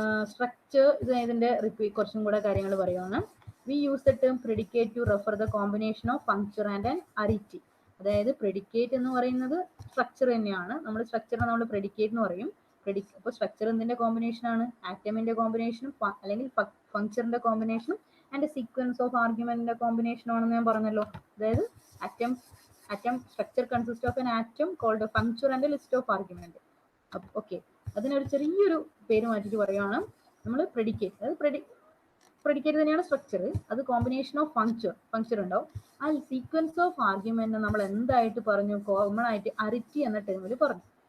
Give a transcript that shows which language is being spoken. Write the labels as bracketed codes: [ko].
[ml] Structure, ഇതിന്റെ കുറച്ചും കൂടെ കാര്യങ്ങൾ പറയുകയാണ്. [en] We use the term predicate to refer the combination of functor and an arity. [ml] അതായത് പ്രെഡിക്കേറ്റ് എന്ന് പറയുന്നത് സ്ട്രക്ചർ തന്നെയാണ്. നമ്മൾ സ്ട്രക്ചറിനെ നമ്മൾ പ്രെഡിക്കേറ്റ് എന്ന് പറയും. അപ്പോൾ സ്ട്രക്ചർ എന്തിന്റെ കോമ്പിനേഷൻ ആണ്? ആറ്റമിന്റെ കോമ്പിനേഷനും അല്ലെങ്കിൽ ഫങ്ക്ചറിന്റെ കോമ്പിനേഷനും ആൻഡ് സീക്വൻസ് ഓഫ് ആർഗ്യുമെന്റിന്റെ കോമ്പിനേഷനും ആണെന്ന് ഞാൻ പറഞ്ഞല്ലോ. അതായത് [en] atom structure consists of an atom called a functor and a list of argument. [ml] Okay, അതിനൊരു ചെറിയൊരു പേര് മാറ്റിയിട്ട് പറയുകയാണ് നമ്മൾ പ്രെഡിക്കേറ്റ്. അതായത് പ്രെഡിക്കേറ്റ് തന്നെയാണ് സ്ട്രക്ചർ. അത് കോമ്പിനേഷൻ ഓഫ് ഫങ്ക്ചർ ഉണ്ടാവും. ആ സീക്വൻസ് ഓഫ് ആർഗ്യുമെന്റ് നമ്മൾ എന്തായിട്ട് പറഞ്ഞു? കോമൺ ആയിട്ട് അരിറ്റി എന്ന ടേമിൽ പറഞ്ഞു.